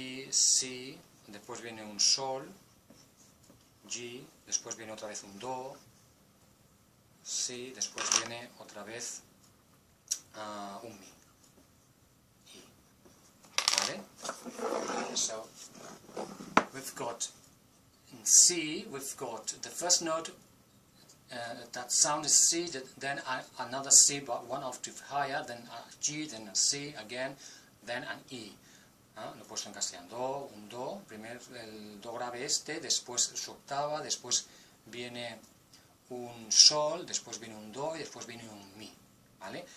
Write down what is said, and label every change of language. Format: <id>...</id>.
<es>Si, después viene un sol, G, después viene otra vez un do, si, después viene otra vez un mi, I, ¿vale?</es> <en>So, we've got in C, we've got the first note, that sound is C, then another C, but one octave higher, then a G, then a C again, then an E.</en> <es>Lo he puesto en castellano, un do, primero el do grave este, después su octava, después viene un sol, después viene un do y después viene un mi, ¿vale?</es>